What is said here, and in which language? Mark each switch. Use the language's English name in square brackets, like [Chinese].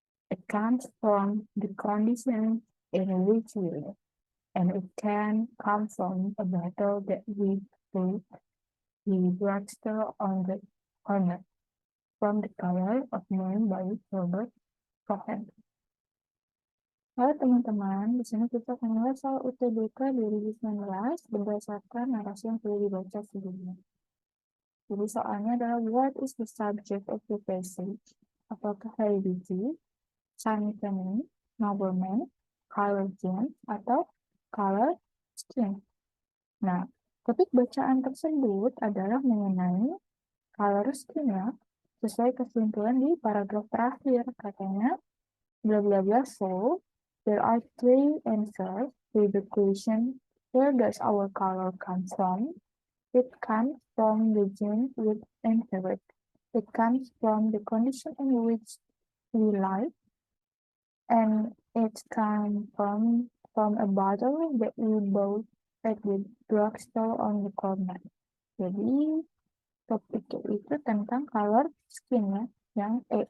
[English] It comes from the conditions in which we live, and it can come from a battle that we fought the drugstore on the corner. From the Color of Man by Robert Cohen. [Indonesian] Halo teman-teman, di sini kita akan membahas soal Utbk 2019 berdasarkan narasi yang sudah dibaca sebelumnya. Jadi soalnya adalah [English] what is the subject of the passage? [Indonesian] Apakah heredity, Sbmptn, nobleman, color gene, atau color skin? Nah, topik bacaan tersebut adalah mengenai color skin ya. Sesuai kesimpulan di paragraf terakhir, katanya, bla bla bla, [English] so, there are three answers to the question, where does our color come from? It comes from the gene we inherit. It comes from the condition in which we live, and it comes from a bottle that we bought at the drugstore on the corner. [Indonesian] Jadi topiknya itu tentang color skin ya, yang